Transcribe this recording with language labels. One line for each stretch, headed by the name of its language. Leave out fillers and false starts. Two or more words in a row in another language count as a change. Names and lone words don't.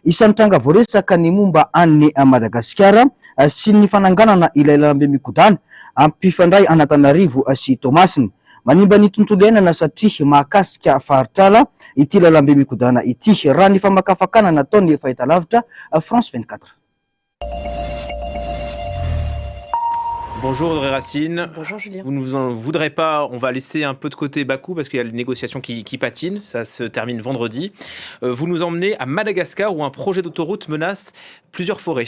Malagasy: isan'ny tranga voaresaka ny momba any Madagasikara sy ny fananganana ilay lalambe mikodana ampifandray Antananarivo sy Toamasina. Manimba ny tontolo iainana satria mahakasika faritrala ity lalambe mikodana ity, raha ny famakafakana nataony fahitalavitra France 24.
French: Bonjour Audrey Racine. Bonjour Julien. Vous ne vous en voudrez pas, on va laisser un peu de côté Bakou parce qu'il y a les négociations qui patinent, ça se termine vendredi. Vous nous emmenez à Madagascar où un projet d'autoroute menace plusieurs forêts.